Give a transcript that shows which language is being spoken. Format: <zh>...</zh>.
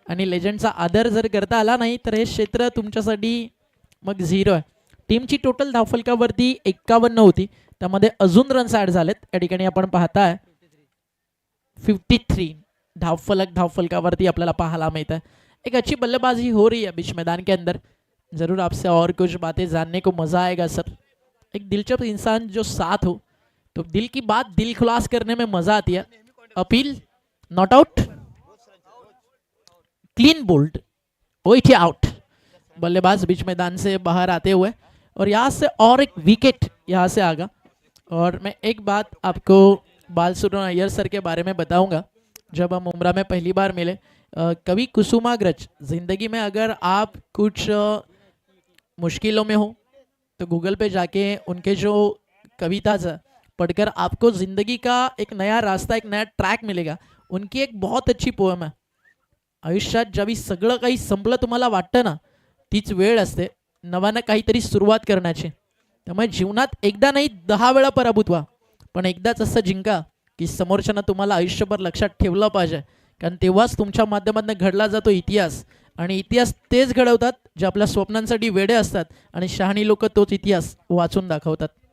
<mr>आणि लेजंडचा आदर जर करता आला नाही तर हे क्षेत्र तुमच्यासाठी मग झिरो आहे. टीमची टोटल धावफलकावरती 51 होती, त्यामध्ये अजून रन्स ॲड झालेत. या ठिकाणी आपण पाहताय 53 धावफलकावरती आपल्याला पाहायला मिळतं.</mr> <hi>एक अच्छी बल्लेबाजी हो रही है बीच मैदान के अंदर. ज़रूर आपसे और कुछ बातें जानने को मज़ा आएगा सर. एक दिलचस्प इंसान जो साथ हो तो दिल की बात दिल खुलास करने में मज़ा आती है.</hi> <en>Appeal not out, clean bowled, ओइटे out.</en> <hi>बल्लेबाज बीच मैदान से बाहर आते हुए, और यहाँ से और एक विकेट यहाँ से आगा. और मैं एक बात आपको बालसुब्रमण्यम अय्यर सर के बारे में बताऊंगा. जब हम मुंब्रा में पहली बार मिले, कभी कुसुमाग्रज, ज़िंदगी में अगर आप कुछ मुश्किलों में हो तो गूगल पे जाके उनके जो कविता पढ़कर आपको ज़िंदगी का एक नया रास्ता, एक नया ट्रैक मिलेगा. उनकी एक बहुत अच्छी पोएम है,</hi> <mr>आयुष्यात ज्यावेळी सगळं काही संपलं तुम्हाला वाटतं ना, तीच वेळ असते नव्यानं काहीतरी सुरुवात करण्याची. त्यामुळे जीवनात एकदा नाही 10 वेळा पराभूत व्हा, पण एकदाच असं जिंका की समोरच्यानं तुम्हाला आयुष्यभर लक्षात ठेवलं पाहिजे. कारण तेव्हाच तुमच्या माध्यमातून घडला जातो इतिहास. आणि इतिहास तेच घडवतात जे आपल्या स्वप्नांसाठी वेडे असतात, आणि शहाणी लोक तोच इतिहास वाचून दाखवतात.</mr>